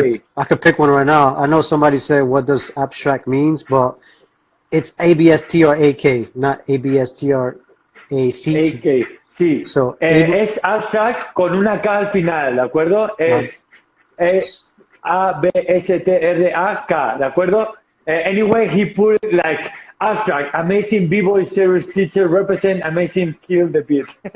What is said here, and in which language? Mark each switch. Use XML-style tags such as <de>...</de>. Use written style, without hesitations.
<en>me to, I could pick one right now. I know somebody said, what does abstract means, but it's ABSTRAK, not ABSTRACK.</en> <es>AK, sí.</es> <en>So,</en> <es>Es abstract con una K al final, ¿de acuerdo?</es> <en>right.</en> <es>Es ABSTRAK, ¿de acuerdo?</es> <en>Anyway, he put it like abstract, amazing B-boy series teacher, represent amazing, kill the beat.</en>